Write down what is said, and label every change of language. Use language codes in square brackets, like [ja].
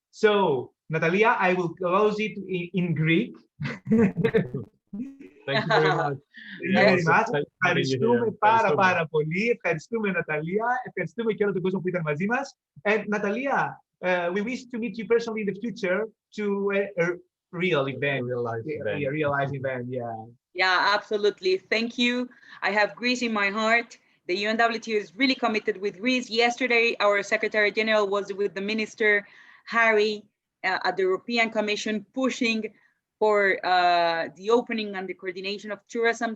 [en] So, Natalia, I will close it in Greek. Thank you very much. [el] Ευχαριστούμε πάρα πολύ. Ευχαριστούμε, Ναταλία. Ευχαριστούμε και όλο τον κόσμο που ήταν μαζί μας. [en] And Natalia, we wish to meet you personally in the future to a real event. A real life event, yeah. Yeah, absolutely. Thank you. I have Greece in my heart. The UNWTO is really committed with Greece. Yesterday, our Secretary General was with the Minister Harry at the European Commission, pushing for the opening and the coordination of tourism.